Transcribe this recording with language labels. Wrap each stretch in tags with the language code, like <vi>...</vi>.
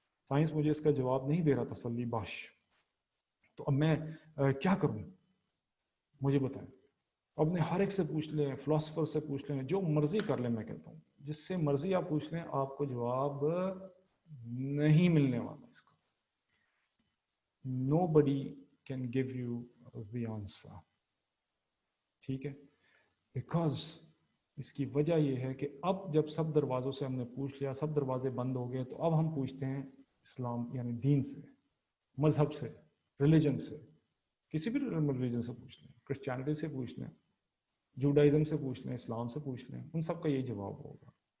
<ur>Science مجھے اس کا جواب نہیں دے رہا تسلی بخش. تو اب میں کیا کروں، مجھے بتائیں. اپنے ہر ایک سے پوچھ لیں، فلاسفر سے پوچھ لیں، جو مرضی کر لیں. میں کہتا ہوں جس سے مرضی آپ پوچھ لیں آپ کو جواب نہیں ملنے والا اس کا.</ur> <en>Nobody can give you the answer.</en> <ur>ٹھیک ہے، بیکاز اس کی وجہ یہ ہے کہ اب جب سب دروازوں سے ہم نے پوچھ لیا، سب دروازے بند ہو گئے، تو اب ہم پوچھتے ہیں اسلام یعنی دین سے، مذہب سے، ریلیجن سے. کسی بھی ریلیجن سے پوچھ لیں، کرسچینٹی سے پوچھ لیں، جوڈائزم سے پوچھ لیں، اسلام سے پوچھ لیں، ان سب کا یہی جواب ہوگا.</ur>